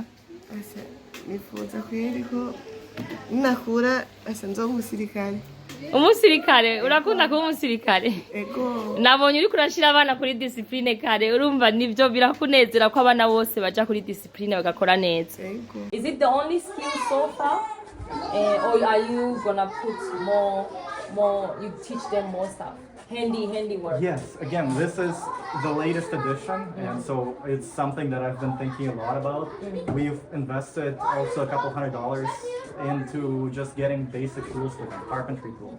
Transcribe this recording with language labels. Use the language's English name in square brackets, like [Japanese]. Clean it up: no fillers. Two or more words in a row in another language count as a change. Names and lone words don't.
[Rundi] Nifuza kwiriko nakura asanzwe umusirikare. Umusirikare, urakunda kuba umusirikare? Ego. Nabonye uri kurashira abana kuri discipline kare, urumva nivyo birakunezera ko abana bose baja kuri discipline bagakora neza. Ego. [English] Is it the only skill so far? Or are you gonna put more, you teach them more stuff? Handiwork. Yes, again, this is the latest edition, and so it's something that I've been thinking a lot about. We've invested also a couple $100 into just getting basic tools like carpentry tools.